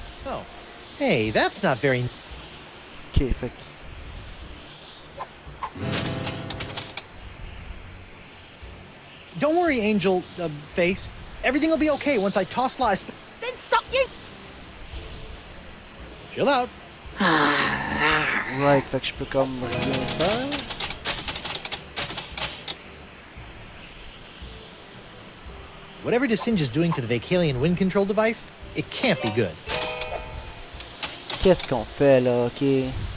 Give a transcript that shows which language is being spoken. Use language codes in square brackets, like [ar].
[en] Oh. Hey, that's not very... [fr] Ok, fait que... [en] Don't worry, Angel, Face. Everything will be okay once I toss Sly. Then stop you! Chill out. [fr] Right, fait que je peux comme rien faire. [en] Whatever Singe is doing to the Vacalian wind control device, it can't be good. [fr] Qu'est-ce qu'on fait là, ok?